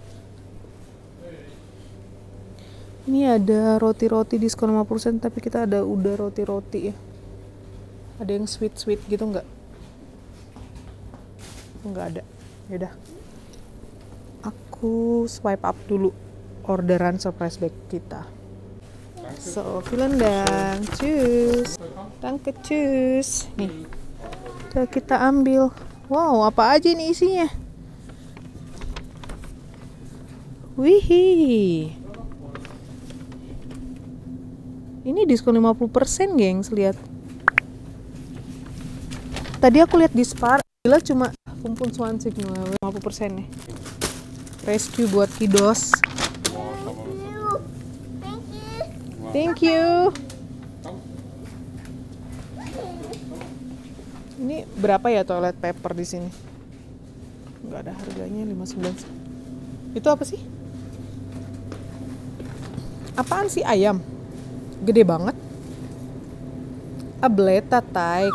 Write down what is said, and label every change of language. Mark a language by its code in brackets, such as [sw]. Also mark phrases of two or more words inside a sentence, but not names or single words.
[id] Ini ada roti-roti diskon 50%, tapi kita udah roti-roti ya. Ada yang sweet gitu nggak? Nggak ada. Yaudah. Aku swipe up dulu orderan [en] surprise bag [id] kita. [de] So, vielen Dank. Tschüss. Danke, tschüss. [id] Nih. Udah kita ambil. Wow, apa aja nih isinya? Wih. Ini diskon 50%, gengs, lihat. Tadi aku lihat di Spar, gila cuma 25 50% nih. [en] Rescue buat kiddos. Thank you. [id] Ini berapa ya [en] toilet paper [id] di sini? Nggak ada harganya, 59. Itu apa sih? Apaan sih? Ayam. Gede banget. Ableta Teig.